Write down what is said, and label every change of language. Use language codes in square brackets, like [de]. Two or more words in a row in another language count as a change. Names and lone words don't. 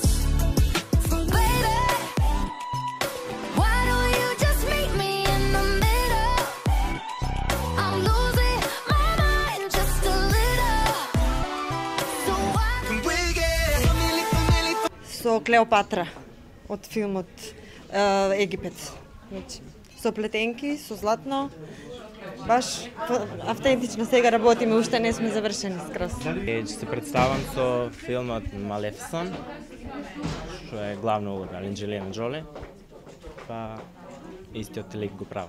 [en] Baby, why don't you just meet me in the middle? I'm losing my mind just a little. So why? [mk] Со Клеопатра од филмот Египет. Значи, со плетенки, со златно, баш автентично сега работиме, уште не сме завршени скроз. Ќе се представам со филмот Малефисон, што е главна улога Анџелина Џоли, па истиот лик го правам.